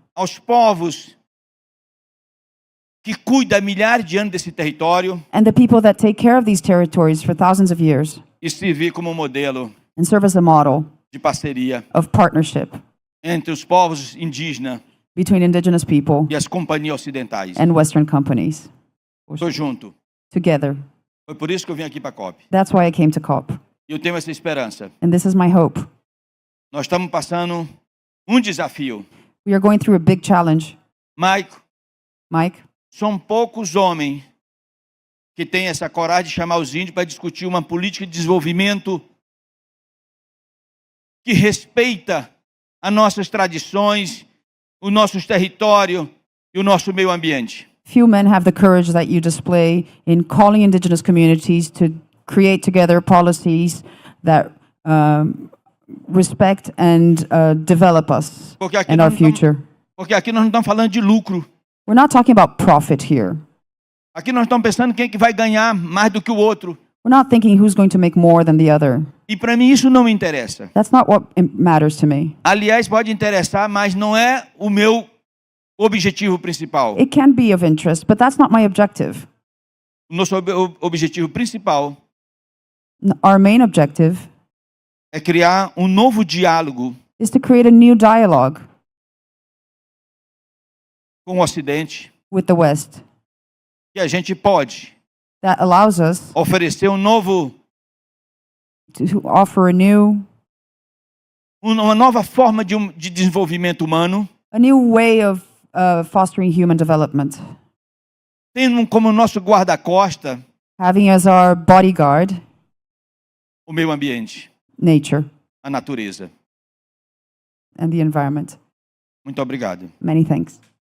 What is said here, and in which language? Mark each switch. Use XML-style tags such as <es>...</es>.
<pt>aos povos que cuidam há milhares de anos desse território</pt> <en>and the people that take care of these territories for thousands of years,</en> <pt>e servir como modelo</pt> <en>and serve as a model</en> <pt>de parceria</pt> <en>of partnership</en> <pt>entre os povos indígenas</pt> <en>between indigenous people</en> <pt>e as companhias ocidentais.</pt> <en>and Western companies</en> <pt>Estou junto.</pt> <en>together.</en> <pt>Foi por isso que eu vim aqui para a COP.</pt> <en>That's why I came to COP.</en> <pt>E eu tenho essa esperança.</pt> <en>And this is my hope.</en> <pt>Nós estamos passando um desafio.</pt> <en>We are going through a big challenge.</en> <pt>Mike,</pt> <en>Mike,</en> <pt>são poucos homens que têm essa coragem de chamar os índios para discutir uma política de desenvolvimento que respeita as nossas tradições, os nossos territórios e o nosso meio ambiente.</pt> <en>few men have the courage that you display in calling indigenous communities to create together policies that respect and develop us and our future.</en> <pt>Porque aqui nós não estamos falando de lucro.</pt> <en>We're not talking about profit here.</en> <pt>Aqui nós estamos pensando quem é que vai ganhar mais do que o outro.</pt> <en>We're not thinking who's going to make more than the other.</en> <pt>E para mim isso não me interessa.</pt> <en>That's not what matters to me.</en> <pt>Aliás, pode interessar, mas não é o meu objetivo principal.</pt> <en>It can be of interest, but that's not my objective.</en> <pt>O nosso objetivo principal</pt> <en>Our main objective</en> <pt>é criar um novo diálogo</pt> <en>is to create a new dialogue</en> <pt>com o Ocidente,</pt> <en>with the West</en> <pt>que a gente pode</pt> <en>that allows us</en> <pt>oferecer um novo,</pt> <en>to offer</en> <pt>uma nova forma de desenvolvimento humano,</pt> <en>a new way of fostering human development,</en> <pt>tendo como nosso guarda-costa</pt> <en>having as our bodyguard</en> <pt>o meio ambiente,</pt> <en>nature</en> <pt>a natureza.</pt> <en>and the environment.</en> <pt>Muito obrigado.</pt> <en>Many thanks.</en>